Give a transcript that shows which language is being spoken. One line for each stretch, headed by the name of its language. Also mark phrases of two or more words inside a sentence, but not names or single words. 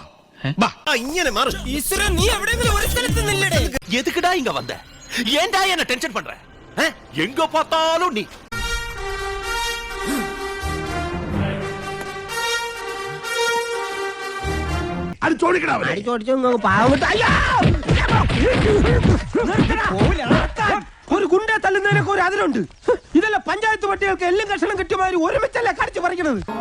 Malayalam: ഇങ്ങനെ മാറി. നീ എവിടെയെങ്കിലും ഒരു സ്ഥലത്ത് നില്ലടേ.
Tamil: எதுக்குடா இங்க வந்த? ஏன்டா என்ன டென்ஷன் பண்ற? எங்க பார்த்தாலும் நீ.
Malayalam: ഒരു ഗുണ്ട തള്ളുന്നതിനൊക്കെ ഒരു അതിലുണ്ട്. ഇതെല്ലാം പഞ്ചായത്ത് പട്ടികൾക്ക് എല്ലാം കഷണം കിട്ടിയമാതിരി ഒരുമിച്ചല്ലേ കടിച്ചു പറിക്കണത്.